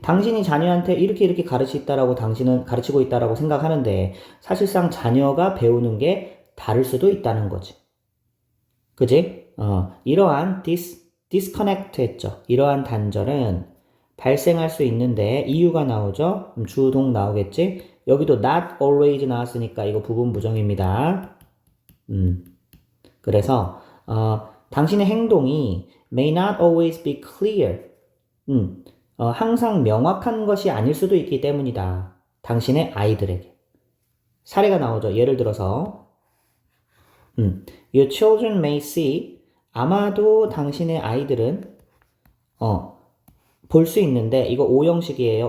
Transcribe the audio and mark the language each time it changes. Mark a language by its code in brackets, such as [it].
[ko] 당신이 자녀한테 이렇게 가르치고 있다라고 생각하는데 사실상 자녀가 배우는 게 다를 수도 있다는 거지. 그지? 이러한 disconnect 했죠. 이러한 단절은 발생할 수 있는데 이유가 나오죠? 주동 나오겠지? 여기도 not always 나왔으니까 이거 부분 부정입니다. 그래서 당신의 행동이 [en] may not always be clear. [ko] 항상 명확한 것이 아닐 수도 있기 때문이다. 당신의 아이들에게. 사례가 나오죠. 예를 들어서 [en] Your children may see [ko] 아마도 당신의 아이들은 볼 수 있는데 이거 오형식이에요.